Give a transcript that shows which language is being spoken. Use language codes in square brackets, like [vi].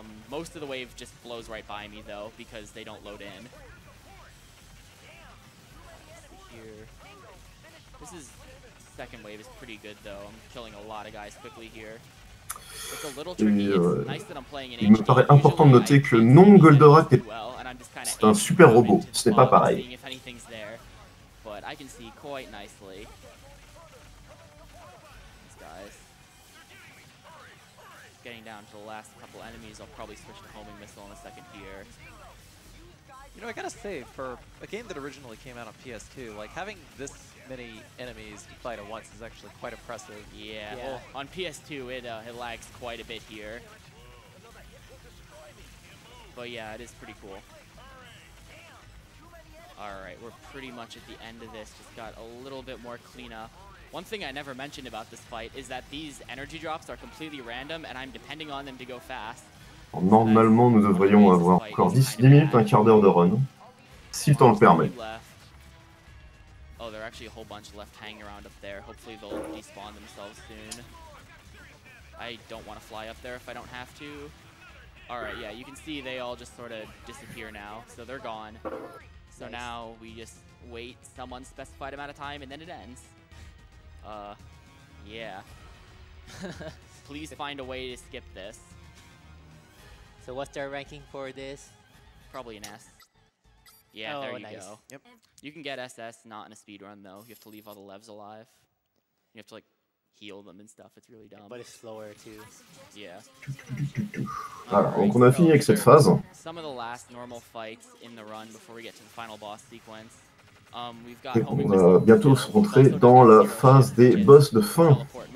[en] Most of the wave just blows right by me though because they don't load in. Here. This is second wave is pretty good though. I'm killing a lot of guys quickly here. It's a little tricky. It's nice that I'm playing in HD. [fr] Il me paraît important de noter que non, Goldorak c'est un super robot. Ce n'est pas pareil. [en] But I can see quite nicely. These guys. Getting down to the last couple enemies, I'll probably switch to homing missile in a second here. You know, I gotta say, for a game that originally came out on PS2, like having this many enemies to fight at once is actually quite impressive. Yeah. Well, on PS2 it lags quite a bit here. But yeah, it is pretty cool. Alright, we're pretty much at the end of this, just got a little bit more cleanup. One thing I never mentioned about this fight is that these energy drops are completely random and I'm depending on them to go fast. [fr] Normalement, nous devrions avoir encore 10 minutes, un quart d'heure de run, si le temps le permet. [en] Oh, there are actually a whole bunch left hanging around up there. Hopefully they'll despawn themselves soon. I don't want to fly up there if I don't have to. Alright, yeah, you can see they all just sort of disappear now, so they're gone. So now we just wait some unspecified amount of time and then it ends. Yeah. Please find a way to skip this. So what's their ranking for this? Probably an S. Yeah, there you go. Yep. You can get SS not in a speedrun though. You have to leave all the levs alive. You have to like heal them and stuff. It's really dumb. But it's slower too. Yeah. [fr] Voilà, donc on a fini avec cette phase. [en] Some of the last normal fights in the run before we get to the final boss sequence. [fr] Et on va bientôt rentrer dans la phase des boss de fin.